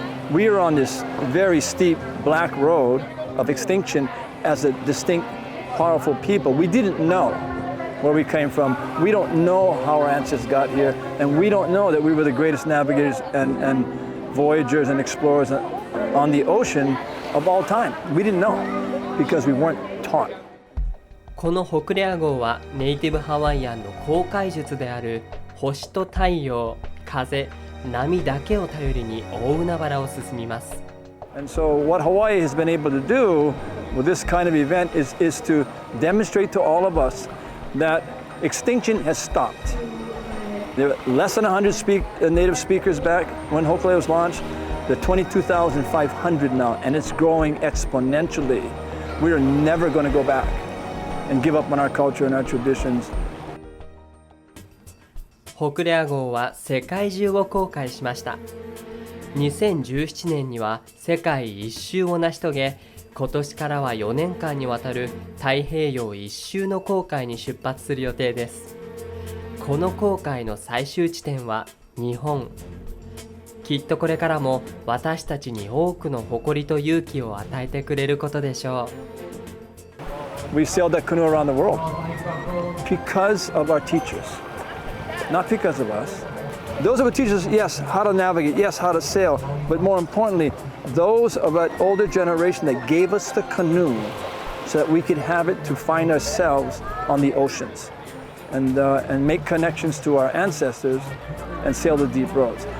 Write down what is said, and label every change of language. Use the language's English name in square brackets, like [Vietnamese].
[English] We were on this very steep black road of extinction as a distinct, powerful people. We didn't know where we came from. We don't know how our ancestors got here, and we don't know that we were the greatest navigators and voyagers and explorers on the ocean of all time. We didn't know because we weren't taught. [Japanese] このホクレア号はネイティブハワイアンの航海術である星と太陽、風、波だけを頼りに大海原を進みます。 [English] And so what Hawaii has been able to do with this kind of event is to demonstrate to all of us that extinction has stopped. There are less than 100 native speakers back when Hokulea was launched. There are 22,500 now, and it's growing exponentially. We are never going to go back and give up on our culture and our traditions. [Japanese] ホクレア号は世界中を航海しました。2017年には世界一周を成し遂げ、今年からは4年間にわたる太平洋一周の航海に出発する予定です。この航海の最終地点は日本。きっとこれからも私たちに多くの誇りと勇気を与えてくれることでしょう。 [English] We sailed that canoe around the world because of our teachers, not because of us. Those of our teachers, yes, how to navigate, yes, how to sail, but more importantly, those of an older generation that gave us the canoe so that we could have it to find ourselves on the oceans and make connections to our ancestors and sail the deep roads.